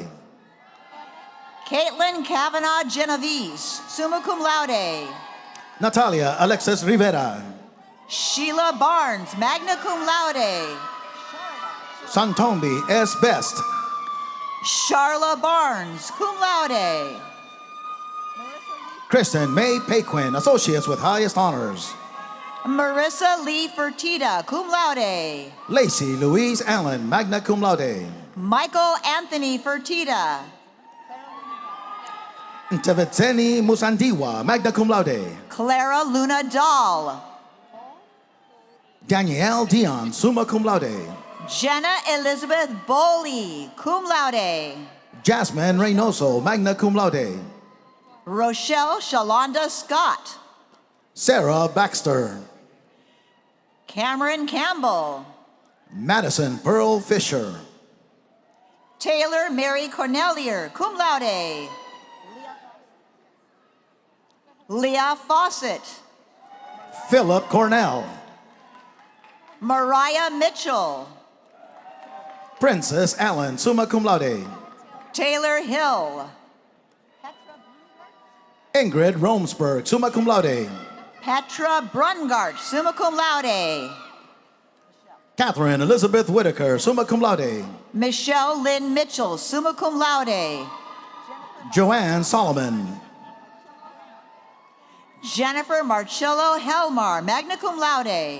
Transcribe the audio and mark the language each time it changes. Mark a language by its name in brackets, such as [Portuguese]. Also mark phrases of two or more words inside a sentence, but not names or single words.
[English] Caitlin Kavanaugh Genovese, [Latin] summa cum laude. [English] Natalia Alexis Rivera. Sheila Barnes, [Latin] magna cum laude. [English] Santombi S. Best. Charla Barnes, [Latin] cum laude. [English] Kristen May Paquin, associates with highest honors. Marissa Lee Fertitta, [Latin] cum laude. [English] Lacey Louise Allen, [Latin] magna cum laude. [English] Michael Anthony Fertitta. Ntevetseni Musandiwa, [Latin] magna cum laude. [English] Clara Luna Dahl. Danielle Dion, [Latin] summa cum laude. [English] Jenna Elizabeth Boley, [Latin] cum laude. [English] Jasmine Reynoso, [Latin] magna cum laude. [English] Rochelle Shalonda Scott. Sarah Baxter. Cameron Campbell. Madison Pearl Fisher. Taylor Mary Cornelier, [Latin] cum laude. [English] Leah Fawcett. Philip Cornell. Mariah Mitchell. Princess Allen, [Latin] summa cum laude. [English] Taylor Hill. Ingrid Romsberg, [Latin] summa cum laude. [English] Petra Brungart, [Latin] summa cum laude. [English] Catherine Elizabeth Whitaker, [Latin] summa cum laude. [English] Michelle Lynn Mitchell, [Latin] summa cum laude. [English] Joanne Solomon. Jennifer Marcello Helmar, [Latin] magna cum laude.